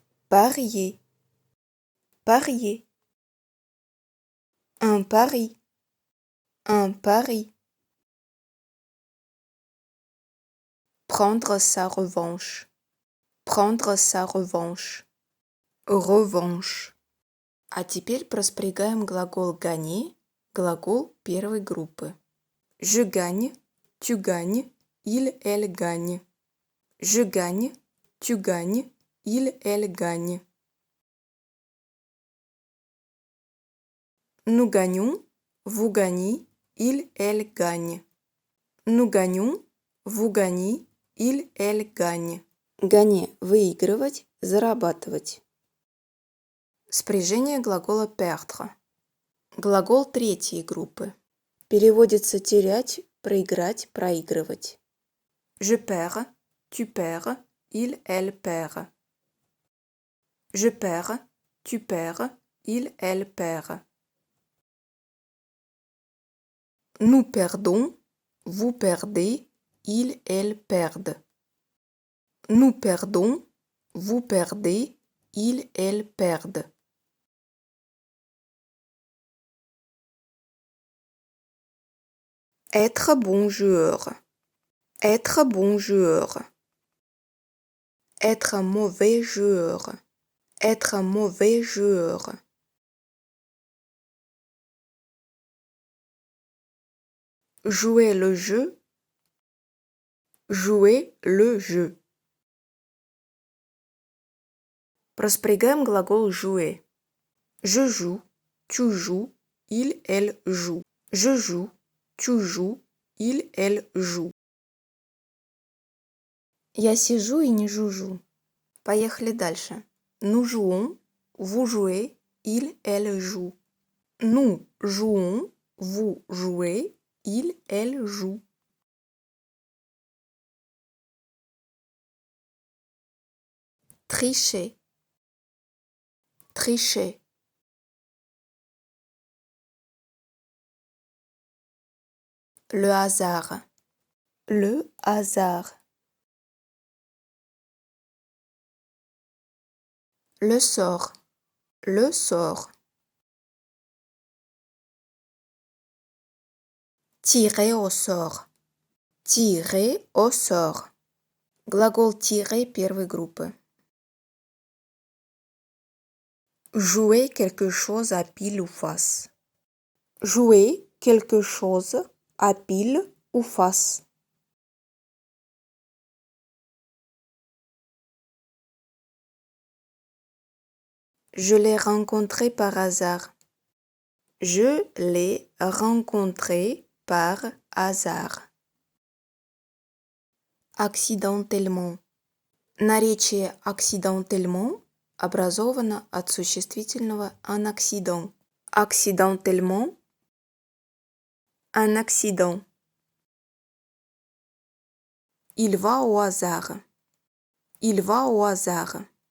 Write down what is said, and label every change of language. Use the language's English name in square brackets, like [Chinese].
[French] Parier. Parier. Un pari. Un pari. Prendre sa revanche. Prendre sa revanche. Revanche. [Russian] А теперь проспрягаем глагол gagner, глагол первой группы. [French] Je gagne, tu gagnes, il, elle gagne. Je gagne, tu gagnes, il, elle gagne. Nous gagnons, vous gagnez, il, elle gagne. Nous gagnons, vous gagnez, il, elle gagne. [Russian] Gagner – выигрывать, зарабатывать. Спряжение глагола perdre. Глагол третьей группы. Переводится терять, проиграть, проигрывать. [French] Je perds, tu perds, il, elle perd. Je perds, tu perds, il, elle perd. Nous perdons, vous perdez, il, elle perdent. Nous perdons, vous perdez, il, elle perdent. Être bon joueur. Être bon joueur. Être mauvais joueur. Être mauvais joueur. Jouer le jeu. Jouer le jeu. [Russian] Проспрягаем глагол jouer. [French] Je joue, tu joues, il, elle joue. Je joue, tu joues, il, elle joue. [Russian] Я сижу и не жужжу. Поехали дальше. [French] Nous jouons, vous jouez, il, elle joue. Nous jouons, vous jouez, il, elle joue. Tricher. Tricher. Le hasard. Le hasard. Le sort. Le sort. Tirer au sort. Tirer au sort. [Russian] Глагол tirer первой группы. [French] Jouer quelque chose à pile ou face. Jouer quelque chose à pile ou face. Je l'ai rencontré par hasard. Je l'ai rencontré par hasard. Accidentellement. [Russian] Наречие accidentellement образовано от существительного un accident. [French] Accidentellement. Un accident. Il va au hasard. Il va au hasard.